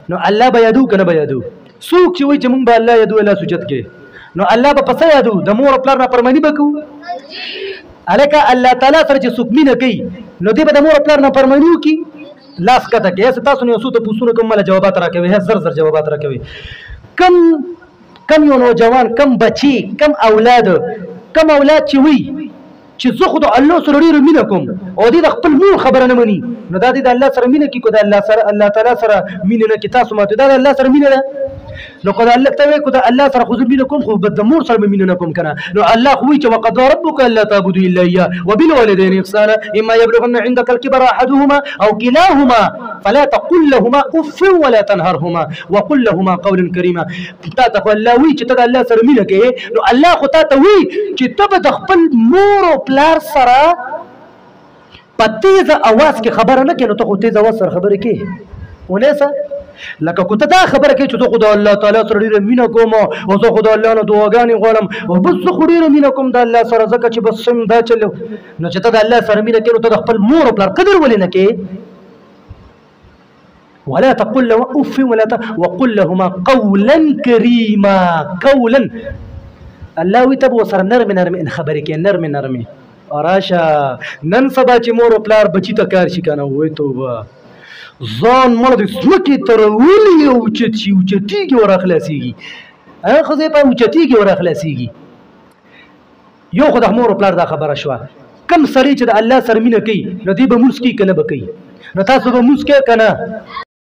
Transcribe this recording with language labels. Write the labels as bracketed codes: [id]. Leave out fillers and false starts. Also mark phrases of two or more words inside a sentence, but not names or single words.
[ps] نو الله به یادو کنه به یادو څوک چې وایي چې مونږ به الله یادو الله سجد کې نو الله به پسې یادو د مور او پلار نافرماني به کوو هلکه الله تعالی سره چې څوک مینه کوي نو دی به د مور او پلار نافرماني وکړي لاس کته کې هسې تاسو نه یو څو تپوسونه کوم مله جوابات راکوي زر زر جوابات راکوي کم یو نوجوان کم بچی کم اولاد چې وي چې زه خو د الله سره ډېره مینه کوم او دې د خپل مور خبره نه مني نو دا دې د الله سره مینه کوي که د الله تعالی سره مینه نه کوي تاسو ماته دا د الله سره مینه ده نو که د الله ته وایي که د الله سره خو زه مینه کوم خو د مور سره به مینه نه کوم که نه نو الله خو وایي چې [ar] وقضى ربك الا تعبدوا الا اياه وبالوالدين احسانا اما يبلغن عندك الكبر احدهما او كلاهما فلا تقل لهما اف ولا تنهرهما وقل لهما قولا كريما [ps] تا ته الله وایي چې ته د الله سره مینه کوي نو الله خو تا ته وایي چې ته به د خپل مور او پلار سره په تیزه اواز کې خبره نه کوي نو ته خو تیز اواز سره خبرې کوي ونیسه لکه که ته دا خبره کوي چې زه خو د الله تعالی سره ډېره مینه کوم او زه خو د الله نه دعاګانې غواړم او بس زه خو ډېره مینه کوم د الله سره ځکه چې بس سم دا چل نو چې ته د الله سره مینه کوي نو ته د خپل مور او پلار قدر ولې نه کوې [ar] ولا تقل له اف وقل لهما قولا كريما قولا [ps] الله وي ته به ورسره نرمې نرمې خبرې کوي نرمې نرمې راشه نن سبا چې مور او پلار بچي ته کار شي که نه وایي توبه ځان مړ د ځمکې ته راولي او اوچتېږي ورخلاصېږي ښځې په اوچتېږي ورخلاصېږي یو خو د مور او پلار دا خبره شوه کم سړی چې د الله سره مینه کوي نو دی به مونځ کوي که نه به کوي نو تاسو به مونځ کوئ که نه